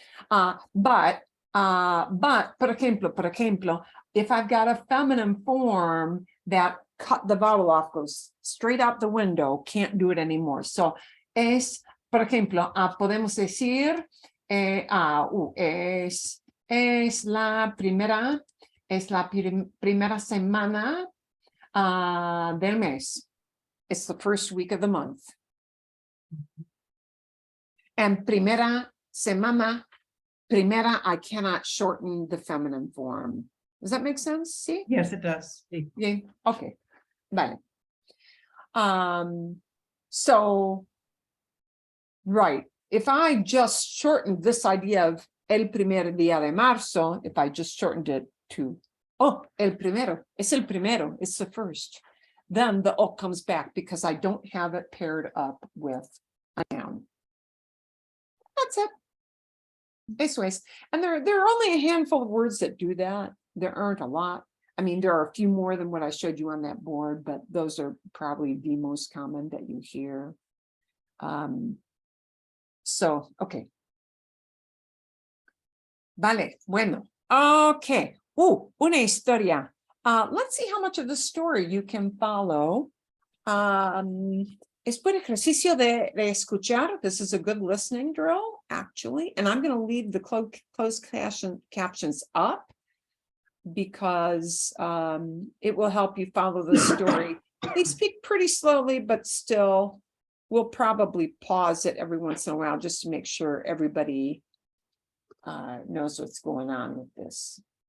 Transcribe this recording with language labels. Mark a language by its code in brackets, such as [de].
[en] But, [es] por ejemplo, [en] if I've got a feminine form that cut the vowel off, goes straight out the window, can't do it anymore. [es] So es, por ejemplo, podemos decir, es la primera semana del mes. [en] It's the first week of the month. And primera semana, primera, I cannot shorten the feminine form. Does that make sense? See? Yes, it does. Yeah, okay. Vale. So, right, if I just shortened this idea of [es] el primer día de marzo, [en] if I just shortened it to, [es] el primero, [en] it's the first, then the O comes back because I don't have it paired up with a noun. That's it. [es] Eso es. [en] And there are only a handful of words that do that. There aren't a lot. I mean, there are a few more than what I showed you on that board, but those are probably the most common that you hear. So, okay. [es] Vale, bueno. Okay. Una historia. [en] Let's see how much of the story you can follow. [es] Es buen ejercicio de escuchar. [en] This is a good listening drill, actually. And I'm going to leave the closed captions up because it will help you follow the story. They speak pretty slowly, but still we'll probably pause it every once in a while just to make sure everybody knows what's going on with this.